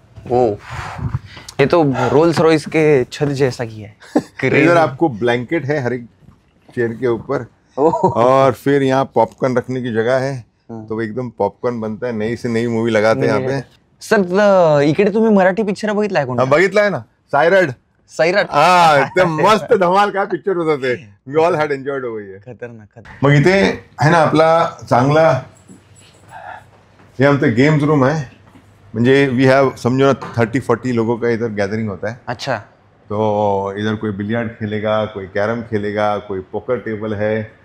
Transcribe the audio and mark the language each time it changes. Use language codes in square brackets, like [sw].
[hi] ओ ये तो Rolls Royce के छत जैसा ही है। इधर आपको ब्लैंकेट है हर एक चेयर के ऊपर, ओह और फिर यहाँ पॉपकॉर्न रखने की जगह है, तो एकदम पॉपकॉर्न बनता है। नई से नई मूवी लगाते हैं यहाँ पे। [mr] सर इकडे तुम्ही मराठी पिक्चर बघितलाय कोणता? [hi] हाँ बघितला है ना, सायरड। सैराट? [mr] हाँ ते मस्त धमाल काय पिक्चर होता ते, [en] We all had enjoyed over here. [mr] खतरनाक. मग इथे आहे ना आपला चांगला हे आमचं गेम्स रूम आहे. [hi] म्हणजे वी हैव समझो ना 30-40 लोगों का इधर गैदरिंग होता है. अच्छा. तो इधर कोई बिलियर्ड खेलेगा, कोई कैरम खेलेगा, कोई पोकर टेबल है.